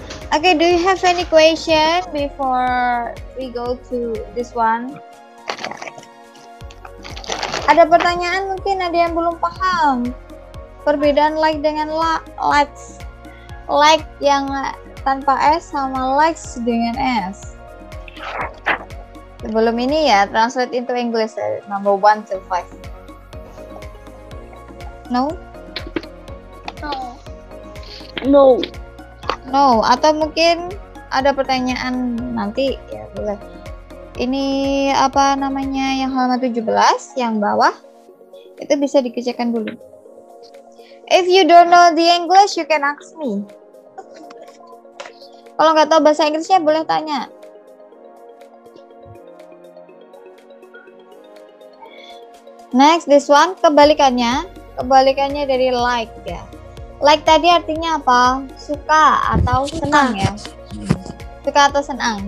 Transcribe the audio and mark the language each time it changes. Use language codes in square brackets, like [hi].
[en] Okay, do you have any question before we go to this one? [id] Ada pertanyaan, mungkin ada yang belum paham perbedaan like dengan likes. Like yang tanpa S sama likes dengan S. Sebelum ini ya, [en] translate into English number 1 to 5. No? No. [id] No, atau mungkin ada pertanyaan nanti ya, boleh. Ini apa namanya, yang halaman 17 yang bawah itu bisa dikerjakan dulu. [en] If you don't know the English, you can ask me. [id] Kalau nggak tahu bahasa Inggrisnya boleh tanya. [en] Next, this one [id] kebalikannya dari like ya. Like tadi artinya apa? Suka atau senang ya. Suka atau senang.